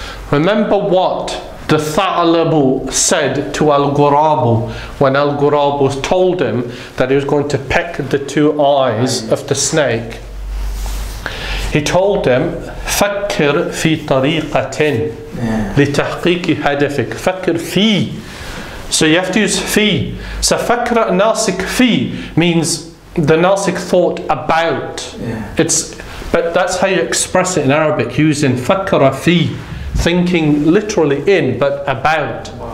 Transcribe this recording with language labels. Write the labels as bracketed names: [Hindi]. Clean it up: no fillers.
[English] Remember what the Tha'labu said to Al-Ghurabu when Al-Ghurabu told him that he was going to peck the two eyes of the snake. He told them, [Arabic] فكر في طريقة لتحقيق هدفك. فكر في. [English] So you have to use في. So [Arabic] فكر الناسك في [English] means the Nasik thought about. But that's how you express it in Arabic, using [Arabic] فكر في. [English] thinking literally in, but about.